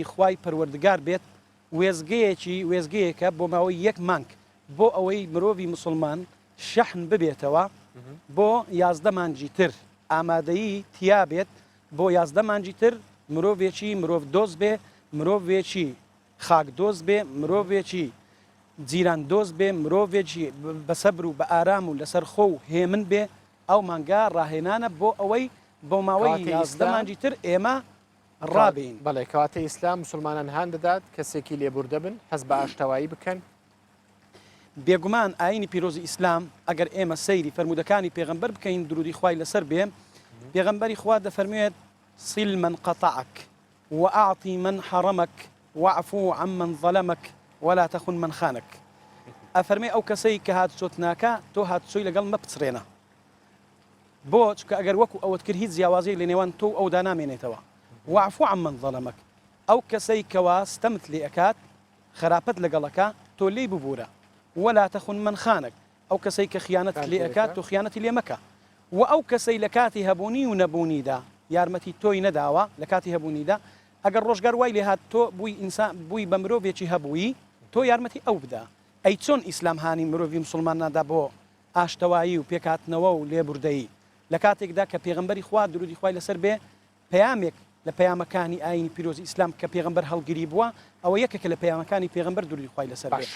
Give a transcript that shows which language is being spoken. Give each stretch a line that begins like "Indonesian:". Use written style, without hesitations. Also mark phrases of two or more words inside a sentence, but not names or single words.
Central Kurdish: خوای پەروەردگار بێت وێزگەیەکە بۆ ماوەی یەک مانگ بۆ ئەوەی مرۆڤی مسلمان شەحن ببێتەوە بۆ 11 مانجی تر ئامادەیی تیا بێت بۆ 11 مانجی تر مرۆڤێکی مرۆڤ دۆست بێ مرۆڤێکی خاک دۆست بێ مرۆڤێکی جیران دۆست بێ مرۆڤێکی بەسەبر و بە ئارام و لەسەر خۆ و هێمن بێ ئەو مانگا ڕاهێنانە بۆ ئەوەی بۆ ماوەی 11 مانجی تر ئێمە ڕابین بەڵێ کەواتە ئیسلام مسلمانان هەان دەدات کەسێکی لێبوردە بن حەز بە ئاشتەوایی بکەن بێگومان ئاینی پیرۆزی ئیسلام ئەگەر ئێمە سەیری فەرمودەکانی پێغەمبەر بکەین درودی خوای لەسەر بێ پێغەمبەری خوا دەفەرموێت
Arabic: صل من قطعك وأعطي من حرمك واعفو عمن ظلمك ولا تخن من خانك
Central Kurdish: ئەفەرمێ ئەو کەسەی کە هات چۆتناکە تۆ هاتچۆی لەگەڵ مەپچڕێنە بۆ چکە ئەگەر وەکو ئەوت کرد هیچ جیاوازەی لە نێوان تۆ ئەو دانامێنێتەوە
Arabic: واعفو عمن ظلمك
Central Kurdish: ئەو کەسەی کەوا ستەمت لێ ئەکات خراپەت لەگەڵەکە تۆ لێی ببوورە ولا
Arabic: تخن من خانك
Central Kurdish: ئەو کەسەی کە خیانەت لێ ئەکات تۆ خیانەتی لێ مەکە و ئەو کەسەی لە کاتی هەبوونی و نەبوونیدا یارمەتی تۆی نەداوە لە کاتی هەبوونیدا ئەگەر ڕۆژگار وای لێ هات تۆ بووی ئینسان بووی بە مرۆڤێکی هەبووی تۆ یارمەتی ئەو بدا ئەی چۆن ئیسلام هانی مرۆڤی مسلمان نادا بۆ ئاشتەوایی و پێکهاتنەوە و لێبوردەیی لە کاتێکدا کە پێغەمبەری خوا درودی خوای لەسەر بێ پەیامێک لە پەیامەکانی ئاینی پیرۆزی ئیسلام کە پێغەمبەر هەڵگیری بووە ئەوە یەکێکە لە پەیامەکانی پێغەمبەر درودی خوای لەسەر بێ